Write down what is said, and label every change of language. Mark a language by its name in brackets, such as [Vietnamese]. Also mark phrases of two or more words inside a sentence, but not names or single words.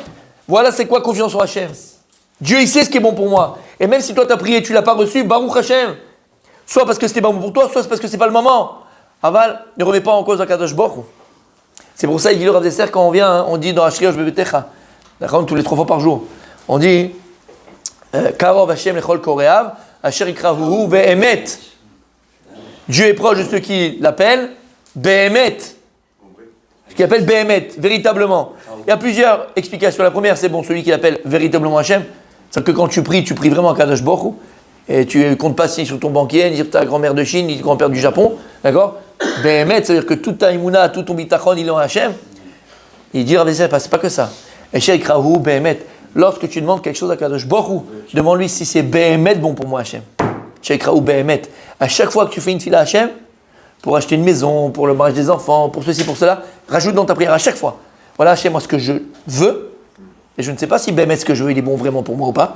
[French] Voilà c'est quoi confiance en Hachem. Dieu il sait ce qui est bon pour moi. Et même si toi tu as prié et tu ne l'as pas reçu, [Hebrew] ברוך השם. [French] Soit parce que c'était pas bon pour toi, soit parce que c'est pas le moment. Aval, ne remet pas en cause Akadosh Baruch Hu. C'est pour ça, il dit le Rav Dessler, quand on vient, on dit dans [Hebrew] אשרי יושבי ביתך, [French] d'accord, tous les 3 fois par jour, on dit [Hebrew] קרוב השם לכל קוראיו אשר יקראוהו באמת. [French] Dieu est proche de ceux qui l'appellent Be'emet. Ce qu'il appelle Be'emet, véritablement. Il y a plusieurs explications. La première, c'est bon, celui qui l'appelle véritablement Hashem. C'est-à-dire que quand tu pries vraiment à [Hebrew] קדוש ברוך הוא, [French] et tu ne comptes pas si sur ton banquier, ni sur ta grand-mère de Chine, ni ton grand-père du Japon, d'accord? Be'emet, c'est-à-dire que toute ta imuna, tout ton bitachon, il est en Hashem. Il dit, c'est pas que ça. [Hebrew] אשר יקראוהו באמת. [French] Lorsque tu demandes quelque chose à [Hebrew] קדוש ברוך הוא, [French] demande-lui si c'est Be'emet bon pour moi, Hashem. [Hebrew] אשר יקראוהו באמת. [French] À chaque fois que tu fais une fila à Hashem, pour acheter une maison, pour le mariage des enfants, pour ceci, pour cela, rajoute dans ta prière à chaque fois. Voilà, Hashem, moi ce que je veux, et je ne sais pas si Be'emet ce que je veux, il est bon vraiment pour moi ou pas.